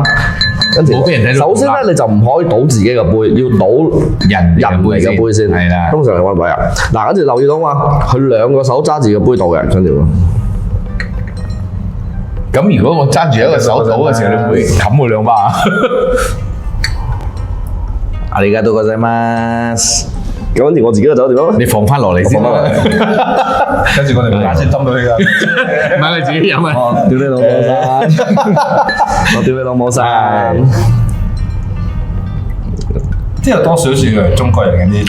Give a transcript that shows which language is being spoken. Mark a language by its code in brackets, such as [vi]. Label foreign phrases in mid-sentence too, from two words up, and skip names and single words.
[yue] 跟住首先咧你就唔可以倒自己嘅杯，要倒人嚟嘅杯先。係啦，通常係乜位啊？嗱，跟住留意到嘛，佢兩個手揸住個杯倒嘅，跟住。咁如果我揸住一個手倒嘅時候，你會冚我兩巴啊？ [ja] ありがとうございます。 [yue] 咁跟住我自己嘅酒點啊？你放翻落嚟先啦。跟住我哋假設斟到佢㗎。唔係佢自己飲啊！屌你老母山！我屌你老母山！即係多少少係中國人嗰啲。